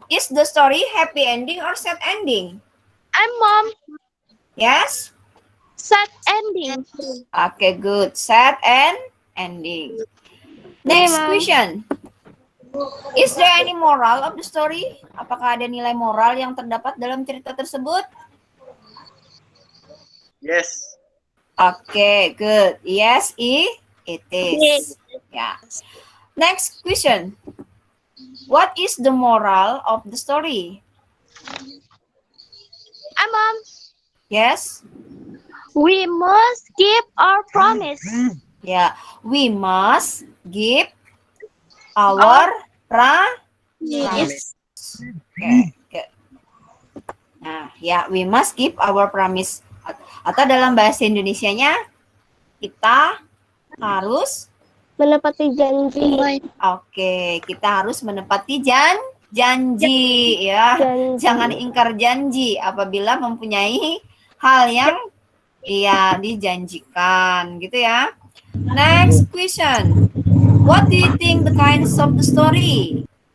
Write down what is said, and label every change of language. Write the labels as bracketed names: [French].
[English] Is the story happy ending or sad ending? Mom. Yes? Sad ending. Okay, good. Sad and ending. Next question. Is there any moral of the story? [Indonesian] Apakah ada nilai moral yang terdapat dalam cerita tersebut? [English] Yes. Okay, good. Yes, it is. Yeah. Next question. What is the moral of the story? Mom. Yes? We must keep our promise. Yeah, we must give our promise. Okay, good. Nah, ya, we must keep our promise. [Indonesian] Atau dalam bahasa Indonesianya, kita harus Menepati janji. Oke, kita harus menepati janji ya. Jangan ingkar janji apabila mempunyai hal yang dijanjikan gitu ya. [English] Next question. What do you think the kinds of the story?